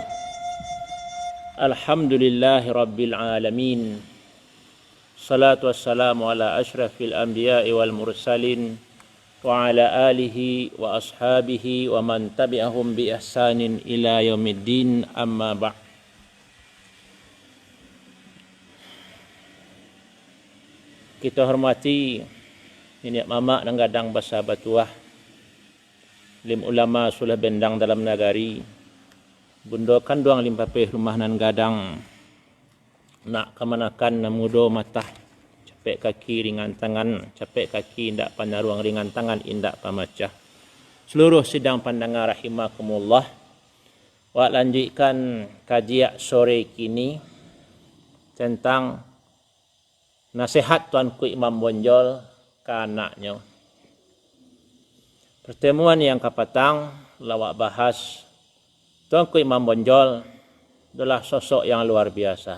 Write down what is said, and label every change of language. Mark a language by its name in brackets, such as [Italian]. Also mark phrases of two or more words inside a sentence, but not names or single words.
[Arabic] الحمد لله رب العالمين. الصلاة والسلام على أشرف الأنبياء والمرسلين وعلى آله وأصحابه ومن تبعهم بإحسان إلى يوم الدين، أما بعد. [Minangkabau] Kita hormati ini mama dan gadang basa batuah lim ulama sulah bendang dalam negari bundo kanduang lim papeh rumah nan gadang nak kemanakan namudo mata capek kaki ringan tangan, capek kaki indak panaruang ringan tangan indak pamacah. [Indonesian] Seluruh sidang pandangan rahimakumullah, wa lanjutkan kajian sore kini tentang nasihat Tuanku Imam Bonjol ke anaknya. Pertemuan yang kapatang lawak bahas Tuanku Imam Bonjol adalah sosok yang luar biasa.